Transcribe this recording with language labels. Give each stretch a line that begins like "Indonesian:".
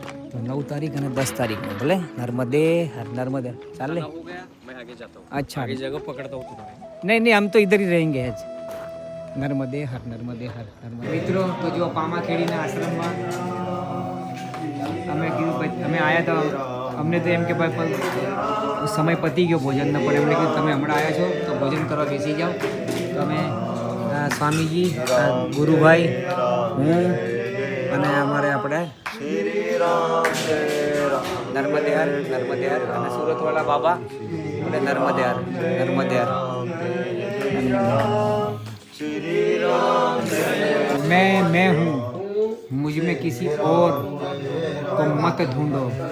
Hindi: तो 9 तारीख
Gujarati: અને
Hindi: 10 तारीख में भले. नर्मदे हर. चल ले. अच्छा आगे जगह पकड़ता हूँ. नहीं हम तो इधर ही रहेंगे आज. नर्मदे हर.
Gujarati: મિત્રો તો જો પામાખેડીના આશ્રમમાં અમે આવ્યા તો અમને તો એમ કે ભાઈ સમય પતી ગયો ભોજનનો, પણ એમણે કીધું તમે હમણાં આવ્યા છો તો ભોજન કરવા બેસી જાઓ. તો અમે સ્વામીજી, ગુરુભાઈ, હું અને અમારે આપણે નર્મદે હર અને સુરતવાળા બાબા એટલે નર્મદે હર.
Hindi: मैं हूँ, मुझ में किसी और को मत ढूंढो.